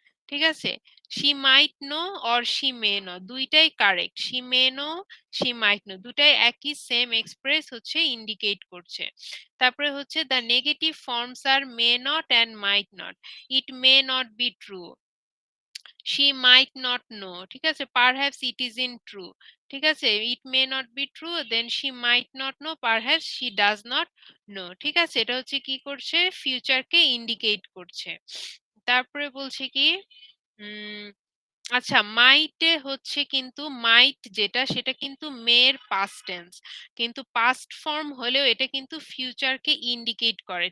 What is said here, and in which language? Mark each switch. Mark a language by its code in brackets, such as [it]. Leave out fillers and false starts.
[bn] ঠিক আছে, [en] She might know or she may know, দুইটাই correct. She may know, she might know, [bn] দুটাই একই সেম এক্সপ্রেস হচ্ছে ইন্ডিকেট করছে। তারপরে হচ্ছে [en] The negative forms আর may not and might not, it may not be true, she might not know। [bn] ঠিক আছে, [en] perhaps it isn't true। ঠিক আছে, it may not be true, then she might not know, perhaps she does not know। [bn] ঠিক আছে, এটা হচ্ছে কি করছে, ফিউচারকে ইন্ডিকেট করছে। তারপরে বলছে কি, উম আচ্ছা, মাইটে হচ্ছে কিন্তু মাইট যেটা, সেটা কিন্তু মেয়ের পাস্ট টেন্স, কিন্তু পাস্ট ফর্ম হলেও এটা কিন্তু ফিউচারকে ইন্ডিকেট করে।